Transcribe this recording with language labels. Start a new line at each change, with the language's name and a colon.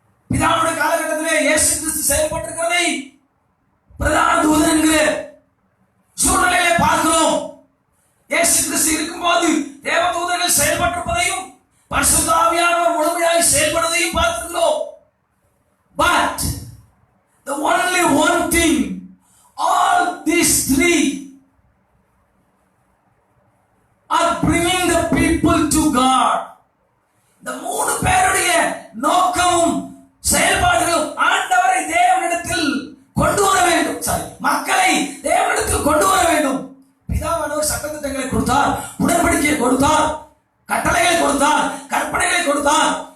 Tamil: பிதாவுடைய காலகட்டத்திலே இயேசு கிறிஸ்து செயல்பட்டிருக்கிறதை பிரதான தூதன் என்கிற சூழ்நிலையிலே பார்க்கிறோம். இயேசு கிறிஸ்து இருக்கும்போது தேவதூதர்கள் செயல்பட்டிருப்பதையும் பரிசுத்த ஆவியானவர் முழுமையாக செயல்படுவதையும் பார்க்கிறோம்.
English: But the only one thing, all these 3 are bringing the people to God.
Tamil: இந்த 3 பேருடைய நோக்கமும் செயல்பாடுகளும் ஆண்டவரை தேவனிடத்தில் கொண்டு வர வேண்டும், மக்களை தேவனிடத்தில் கொண்டு வர வேண்டும். பிதாவானவர் சட்டதிட்டங்களை கொடுத்தார், உடன்படிக்கையை கொடுத்தார், கட்டளைகளை கொடுத்தார், கற்பனைகளை கொடுத்தார்.